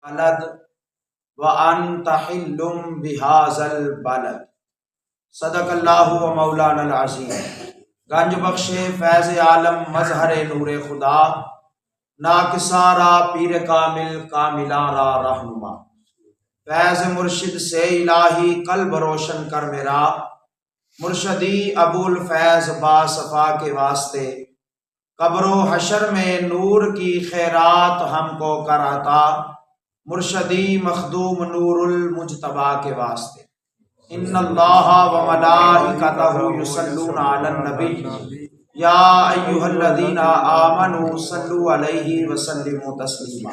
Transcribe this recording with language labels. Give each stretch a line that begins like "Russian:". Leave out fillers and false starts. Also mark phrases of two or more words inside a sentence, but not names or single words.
Arabic: لد وأنت حل بهذا البلد. صدق الله و مولانا عظيم.
Persian: گنج بخش فیض عالم مظهر نور خدا، ناقصان را پیر کامل کاملان را رهنما.
Urdu: فیض مرشد سے الٰہی قلب روشن کر میرا، مرشدی ابو الفیض باصفا کے واسطے. قبر و حشر میں نور کی خیرات ہم کو کراتا، مرشدی مخدوم نور المجتبیٰ کے واسطے.
Arabic: إن الله وملائكته يصلون على النبي يا أيها الذين آمنوا صلوا عليه وسلموا تسليما.